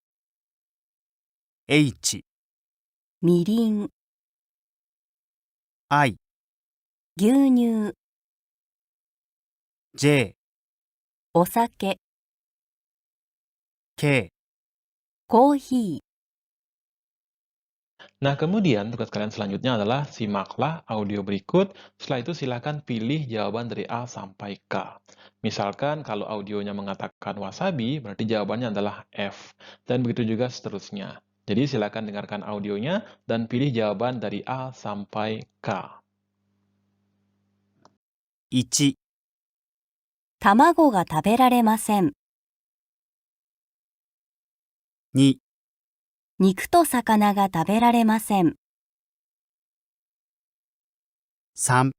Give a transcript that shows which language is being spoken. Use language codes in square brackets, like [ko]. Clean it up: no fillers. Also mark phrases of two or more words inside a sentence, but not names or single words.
[ja] H、みりん、 I、牛乳、 J、お酒、 K。コーヒー。 [id] Nah, kemudian tugas kalian selanjutnya adalah simaklah audio berikut, setelah itu silakan pilih jawaban dari A sampai K. Misalkan kalau audionya mengatakan wasabi, berarti jawabannya adalah F. Dan begitu juga seterusnya. Jadi silakan dengarkan audionya dan pilih jawaban dari A sampai K. [ja] 1、卵が食べられません。 2、肉と魚が食べられません。 3、